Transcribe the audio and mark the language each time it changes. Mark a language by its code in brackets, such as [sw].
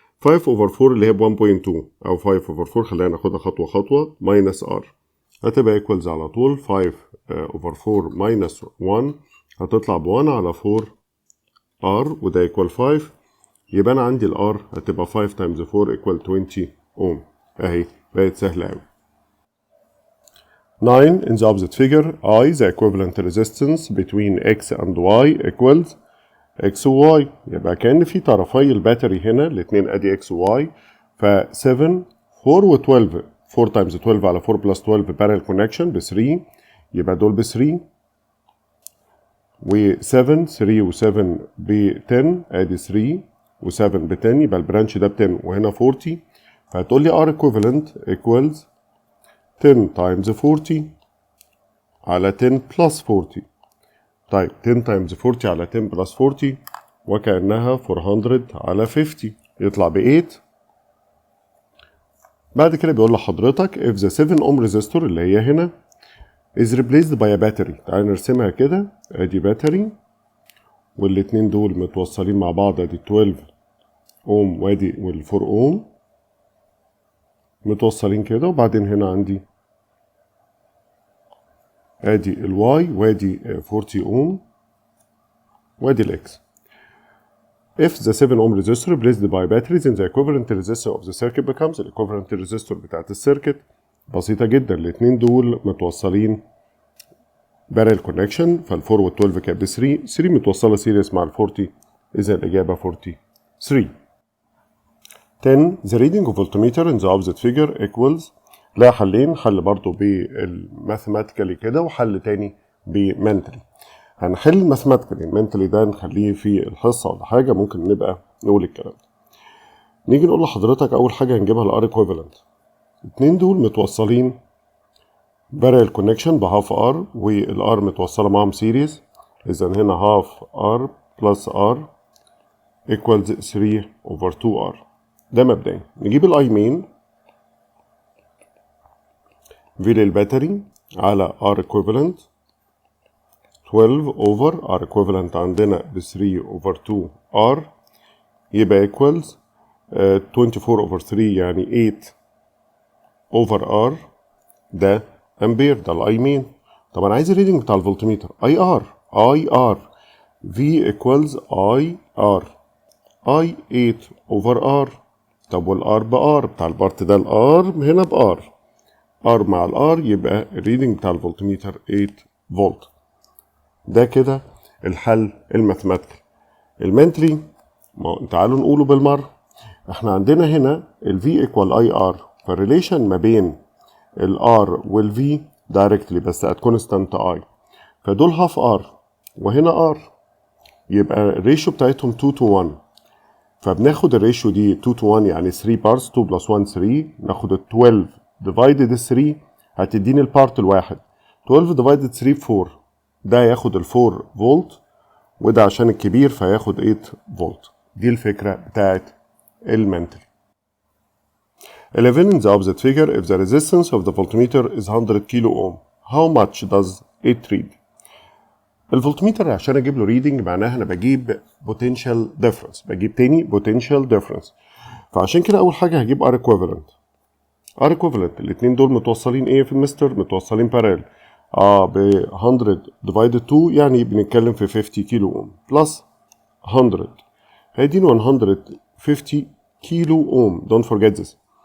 [ar] 5 over 4 اللي هي ب 1.2 أو 5 over 4، خلينا ناخدها خطوة خطوة، minus r هتبقى equals على طول 5 over 4 minus 1 هتطلع ب 1 على 4 r وده equal 5. يبقى أنا عندي ال r هتبقى 5 times 4 equal 20 ohm. أهي بقت سهلة أوي. [en] 9 in the opposite figure I the equivalent resistance between x and y equals x و y. [ar] يبقى كأن في طرفي الباتري هنا الاتنين ادي x و y، ف 7 4 و 12 4 times 12 على 4 plus 12 parallel connection ب 3 يبقى دول ب 3 و 7 3 و 7 ب 10 ادي 3 و 7 ب 10 يبقى البرانش ده ب 10 وهنا 40. [en] فهتقول لي R equivalent equals 10 times 40 على 10 plus 40. [ar] طيب 10 times 40 على 10 plus 40 وكأنها 400 على 50 يطلع ب 8. بعد كده بيقول لحضرتك [en] if the 7 ohm resistor [ar] اللي هي هنا [en] is replaced by a battery. [ar] تعالى نرسمها كده، ادي باتري والاتنين دول متوصلين مع بعض، ادي 12 ohm وادي وال 4 ohm متوصلين كده، وبعدين هنا عندي ادي الواي وادي 40 ohm وادي الاكس. [en] If the 7 ohm resistor replaced by batteries then the equivalent resistor of the circuit becomes the equivalent resistor [ar] بتاعت السيركت. بسيطة جدا، الاتنين دول متوصلين parallel connection، فال 4 وال 12 كانت ب 3 متوصلة سيريس مع ال 40، إذا الإجابة 43. [en] 10 the reading of voltmeter in the opposite figure equals. [ar] لا حلين، حل برضو بالماثيماتيكالي كده وحل تاني بمنتلي. هنحل الماثيماتيكالي، المنتلي ده نخليه في الحصة ولا حاجة ممكن نبقى نقول الكلام ده. نيجي نقول لحضرتك أول حاجة هنجيبها الار equivalent. الاتنين دول متوصلين parallel connection بهاف ار والار متوصلة معاهم سيريز، إذا هنا هاف ار بلس ار equals 3 over 2 r. ده مبدئيا. نجيب الاي مين في للباتري على R equivalent 12 over R equivalent عندنا ب 3 over 2 R يبقى equals 24 over 3 يعني 8 over R. ده امبير، ده الاي مين. طب انا عايز الريدنج بتاع الفولتميتر اي ار V equals I R I 8 over R. طب والار بار بتاع البارت ده، الار هنا بار، ار مع الار يبقى الريدنج بتاع الفولتميتر 8 فولت. ده كده الحل الماثيماتيكال. المنتلي تعالوا نقوله بالمره. احنا عندنا هنا الفي ايكوال اي ار، فالريليشن ما بين الار والفي دايركتلي بس ات كونستانت اي، فدول هاف ار وهنا ار، يبقى الريشيو بتاعتهم 2 to 1. فبناخد الريشيو دي 2 to 1 يعني 3 بارتس، 2 plus 1 3. ناخد ال 12 divided 3 هتديني البارت الواحد. 12 divided 3 4، ده ياخد ال 4 فولت وده عشان الكبير فياخد 8 فولت. دي الفكرة بتاعت المنتل. [en] 11 in the opposite figure if the resistance of the voltmeter is 100 kilo ohm how much does it read. [ar] الفولتميتر عشان اجيب له ريدنج معناها انا بجيب بوتنشال ديفرنس، بجيب تاني بوتنشال ديفرنس. فعشان كده اول حاجه هجيب ار ايكويفالنت. ار ايكويفالنت الاثنين دول متوصلين ايه في المستر؟ متوصلين بارال ب 100 ديفايدد 2 يعني بنتكلم في 50 كيلو اوم بلس 100 هيدينا 150 كيلو اوم. [en] Don't forget this.